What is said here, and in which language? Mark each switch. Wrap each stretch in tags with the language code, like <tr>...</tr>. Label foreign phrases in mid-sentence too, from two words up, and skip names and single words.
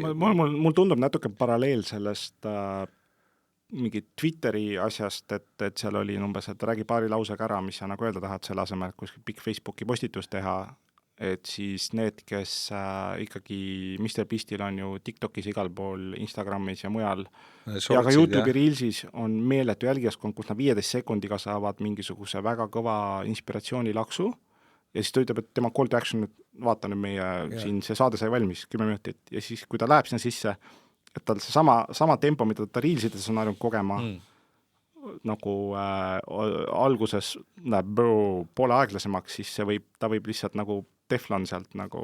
<et>Mul tundub natuke paralleel sellest mingi Twitteri asjast, et seal oli umbes, et räägi paari lausega ära, mis sa nagu öelda tahad selle asemel, et kuskil pikk Facebooki postitus teha, et siis need, kes ikkagi Mr. Beastil on ju TikTokis igal pool, Instagramis ja mujal, ja ka YouTube'i Reelsis on meeletu jälgijaskond, kus nad 15 sekundiga saavad mingisuguse väga kõva inspiratsioonilaksu, ja siis ta ütleb, et tema</et> <en>call to action,</en> <et>vaata nüüd meie siin, see saade sai valmis 10 minutit, ja siis kui ta läheb sinna sisse, et tal see sama tempo, mida ta Reelsides on harjunud kogema, nagu alguses läheb poole aeglasemaks, siis ta võib lihtsalt nagu teflon sealt nagu</et>